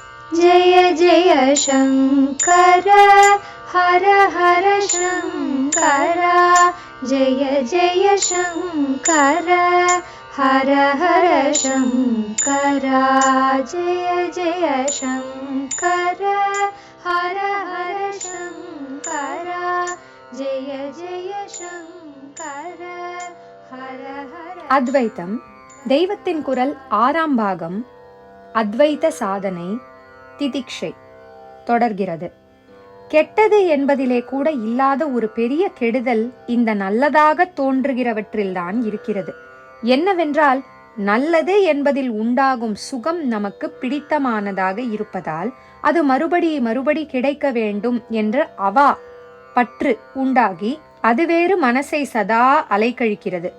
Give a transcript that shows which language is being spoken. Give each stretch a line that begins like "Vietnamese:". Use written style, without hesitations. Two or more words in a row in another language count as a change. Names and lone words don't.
Sanskrit: जय जय शङ्कर हर हर शङ्कर जय जय शङ्कर हर हर शङ्कर जय जय शङ्कर हर हर शङ्कर जय जय शङ्कर हर हर.
Tamil: அத்வைத்தம் தெய்வத்தின் குரல் 6ஆம் பாகம் அத்வைத சாதனை திதிக்ஷை தொடர்கிறது. கெட்டது என்பதிலே கூட இல்லாத ஒரு பெரிய கெடுதல் இந்த நல்லதாக தோன்றுகிறவற்றில்தான் இருக்கிறது. என்னவென்றால், நல்லது என்பதில் உண்டாகும் சுகம் நமக்கு பிடித்தமானதாக இருப்பதால் அது மறுபடி கிடைக்க வேண்டும் என்ற அவா பற்று உண்டாகி அது வேறு மனசை சதா அலைக்கழிக்கிறது.